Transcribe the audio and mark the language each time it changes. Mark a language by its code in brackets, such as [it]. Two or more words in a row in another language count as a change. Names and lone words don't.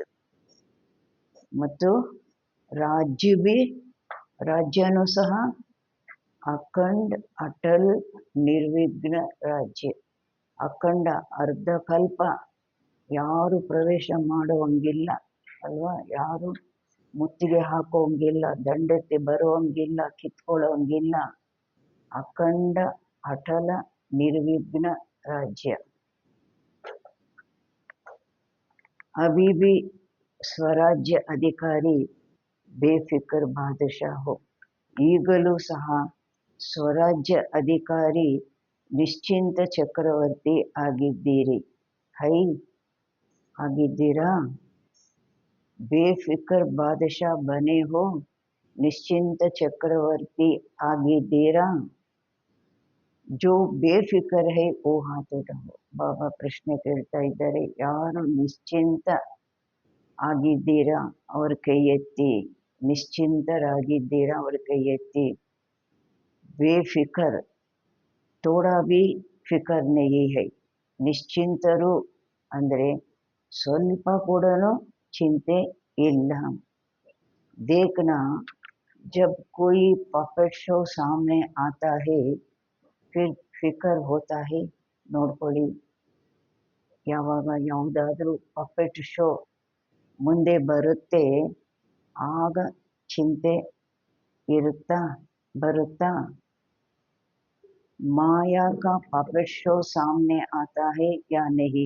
[kn] ಮತ್ತು ರಾಜ್ಯನೂ ಸಹ ಅಖಂಡ ಅಟಲ್ ನಿರ್ವಿಘ್ನ ರಾಜ್ಯ. ಅಖಂಡ ಅರ್ಧಕಲ್ಪ ಯಾರು ಪ್ರವೇಶ ಮಾಡುವಂಗಿಲ್ಲ ಅಲ್ವಾ? ಯಾರು ಮುತ್ತಿಗೆ ಹಾಕೋಂಗಿಲ್ಲ, ದಂಡೆತ್ತಿ ಬರುವಂಗಿಲ್ಲ, ಕಿತ್ಕೊಳ್ಳೋಂಗಿಲ್ಲ. ಅಖಂಡ ಅಟಲ ನಿರ್ವಿಘ್ನ राज्य. [hi] अभी भी स्वराज्य अधिकारी बेफिक्र बादशाह हो. [kn] ಈಗಲೂ ಸಹ ಸ್ವರಾಜ್ಯ ಅಧಿಕಾರಿ ನಿಶ್ಚಿಂತ ಚಕ್ರವರ್ತಿ ಆಗಿದ್ದೀರಿ. ಆಗಿದ್ದೀರಾ? [hi] बेफिक्र बादशाह बने हो, [kn] ನಿಶ್ಚಿಂತ ಚಕ್ರವರ್ತಿ ಆಗಿದ್ದೀರಾ? [hi] जो बेफिक्र है वो हाथ उठाओ. [kn] ಬಾಬಾ ಪ್ರಶ್ನೆ ಕೇಳ್ತಾ ಇದ್ದಾರೆ, ಯಾರು ನಿಶ್ಚಿಂತ ಆಗಿದ್ದೀರಾ ಅವ್ರ ಕೈ ಎತ್ತಿ. ನಿಶ್ಚಿಂತರಾಗಿದ್ದೀರಾ ಅವ್ರ ಕೈ ಎತ್ತಿ. [hi] बेफिक्र थोड़ा भी फिक्र नहीं है. [kn] ನಿಶ್ಚಿಂತರು ಅಂದರೆ ಸ್ವಲ್ಪ ಕೂಡ ಚಿಂತೆ ಇಲ್ಲ. [hi] देखना जब कोई [en] puppet show [hi] सामने आता है फिर फिक्र होता है. [kn] ನೋಡ್ಕೊಳ್ಳಿ, ಯಾವಾಗ ಯಾವುದಾದ್ರೂ [en] puppet show [kn] ಮುಂದೆ ಬರುತ್ತೆ ಆಗ ಚಿಂತೆ ಬರುತ್ತಾ? [hi] माया का [en] puppet show [hi] सामने आता है या नहीं.